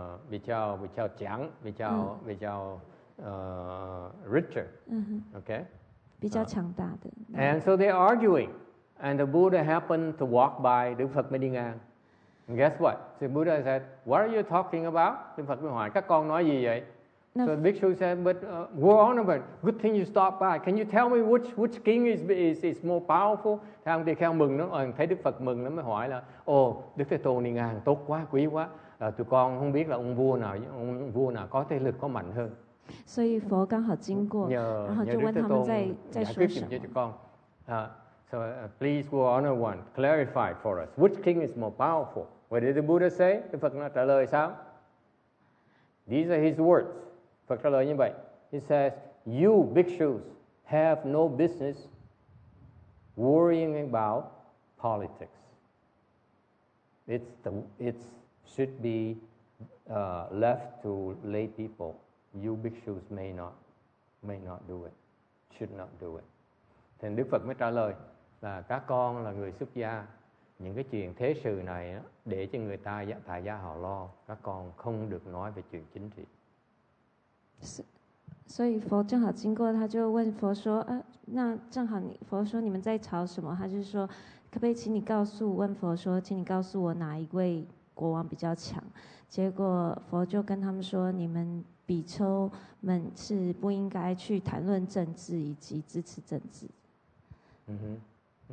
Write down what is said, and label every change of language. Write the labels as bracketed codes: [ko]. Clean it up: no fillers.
[zh] 比较强、比较 [en] richer, okay? [zh] 比较强大的。 [en] And so they're arguing, and the Buddha happened to walk by. [vi] Đức Phật mới đi ngang. [en] And guess what? The Buddha said, "What are you talking about?" [vi] Đức Phật mới hỏi, các con nói gì vậy? [en] So the bhikshu said, "But Your Honor, good thing you stopped by. Can you tell me which king is more powerful?" [vi] Thì ông tỳ kheo mừng lắm, thấy Đức Phật mừng lắm mới hỏi là, Đức Thế Tôn đi ngang, tốt quá, quý quá. Tụi con không biết là ông vua nào có thế lực có mạnh hơn. [zh] 所以佛刚好经过，然后就问他们在说什么。 [en] So please, Your Honor, one clarify for us. Which king is more powerful? What did the Buddha say? [vi] Đức Phật trả lời sao? [en] These are his words. [vi] Phật trả lời như vậy. [en] He says, "You bhikshus have no business worrying about politics. It should be left to lay people. You bhikshus may not do it. Should not do it." [vi] Thì Đức Phật mới trả lời là các con là người xuất gia, những cái chuyện thế sự này á, để cho người ta tại gia họ lo, các con không được nói về chuyện chính trị. [zh] 所以佛正好经过，他就问佛说：“那正好佛说你们在吵什么？”他就说：“可不可以请你问佛说，请你告诉我哪一位国王比较强？” 结果佛就跟他们说：“你们比丘们是不应该去谈论政治以及支持政治。”